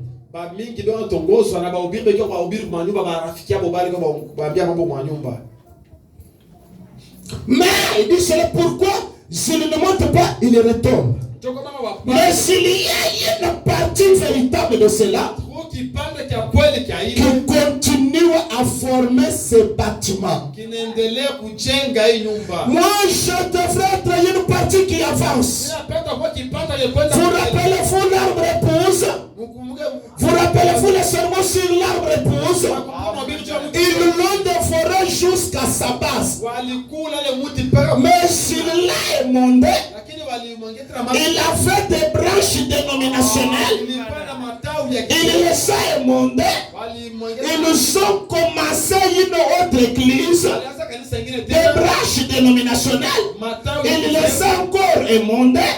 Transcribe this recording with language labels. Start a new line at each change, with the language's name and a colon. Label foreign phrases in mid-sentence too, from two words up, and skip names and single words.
French: Mais il dit c'est pourquoi s'il ne monte pas, il retombe. Mais s'il y a une partie véritable de cela qui continue continue à former ce bâtiment.
Swahili: kinaendelea kujenga hii nyumba.
French: Moi, je devrais être une partie qui avance.
Swahili: Ninapenda kwa kipanda ya kwenda.
French: Vous rappelez-vous l'arbre épouse? Vous rappelez-vous les sermons sur l'arbre épouse? Ils l'ont dévoré jusqu'à sa base.
Swahili: Walikula ile mti mpaka.
French: Mais s'il l'a émondé, il avait des branches dénominationnelles. Il les a émondées. Ils ont commencé une autre église. Des branches dénominationnelles. Il les a encore émondées.